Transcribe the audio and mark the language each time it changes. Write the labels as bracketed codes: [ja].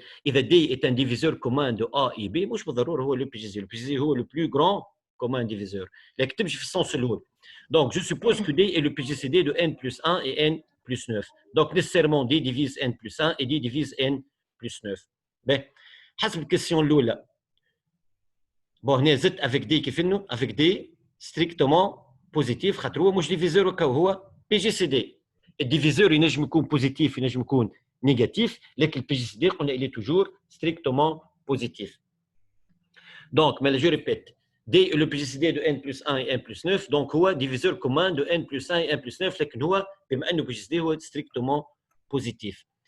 [fr] إذا D est un diviseur commun de A et B, [ar] مش بالضرورة هو [fr] le PGCD. Le PGCD [ar] هو [fr] le plus grand commun diviseur. [ar] لكن تمشي في السنس الأول. [fr] Donc je suppose que D est le PGCD de n plus 1 et n plus 9. Donc, nécessairement, D divise n plus 1 et D divise n plus 9. [ar] حسب الكسيون الأولى. Bon, هنا زدت avec D كيف إنه [fr] avec D strictement positif [ar] خاطر هو مش ديفيزور وكا هو PGCD. الديفيزور ينجم يكون [fr] positif ينجم يكون négatif, [ar] لكن PGCD قلنا [fr] il est toujours strictement positif. Donc, mais je répète. D est le PGCD de n plus 1 et n plus 9, donc [ar] هو [fr] diviseur commun de n plus 1 et n plus 9, [ar] لكن هو بما أنه PGCD هو [fr] strictement positif.